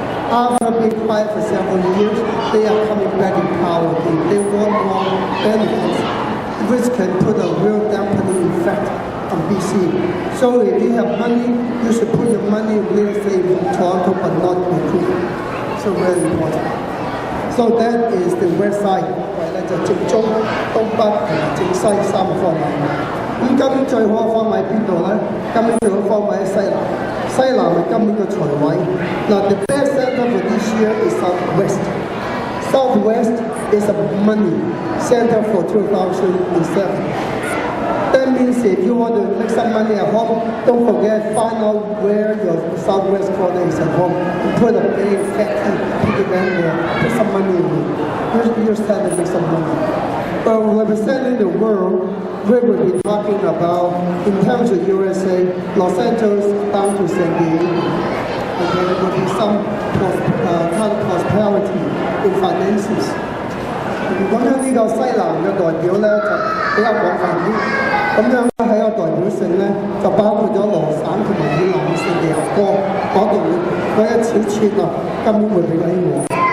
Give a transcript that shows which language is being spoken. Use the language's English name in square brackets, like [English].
[English] After being quiet for several years, they are coming back in power. They want more benefits, which can put a real dampening effect on BC. So if you have money, you should put your money in real estate in Toronto, but not Vancouver. So very important. So that is the west side， [Cantonese] 咧就正中、東北同埋正西三個方位。咁今年最好嘅方位邊度咧？今年最好方位喺西南，西南係今年嘅財位。 [English] 嗱 ，the best center for this year is southwest. Southwest is a money center for 2007. That means if you want to make some money at home, don't forget find out where your southwest corner is at home. You put a big fat piggy bank there, put some money in it. You're starting to make some money. But representing the world, we will be talking about, in terms of USA, Los Angeles down to San Diego. Okay, there will be some kind of prosperity in finances. [Cantonese] 咁樣呢個西南嘅代表咧就比較廣泛啲，咁樣喺個代表性咧就包括咗羅省同埋以南聖地牙哥嗰度嗰一小撮啊，今年會比較興旺。